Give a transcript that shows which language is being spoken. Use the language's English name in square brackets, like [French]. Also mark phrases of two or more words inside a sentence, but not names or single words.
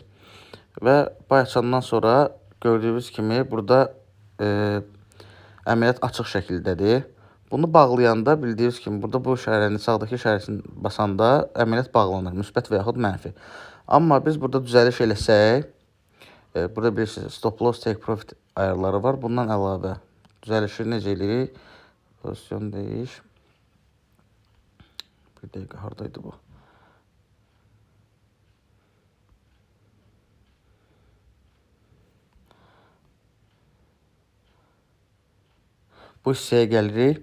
[Azerbaijani] Və bay açandan sonra gördüyünüz kimi burada əməliyyat açıq şəkildədir. Bunu bağlayanda bildiyiniz kimi burada bu işarəni, sağdakı işarəsini basanda əməliyyat bağlanır, müsbət və yaxud mənfi. Amma biz burada düzəliş eləsək, burada bilirsiniz [English] stop loss take profit [Azerbaijani] ayarları var. Bundan əlavə düzəlişi necə eləyirik? Pozisyon deyiş. Bir dəqiqə, haradaydı bu? Bu hissəyə gəlirik.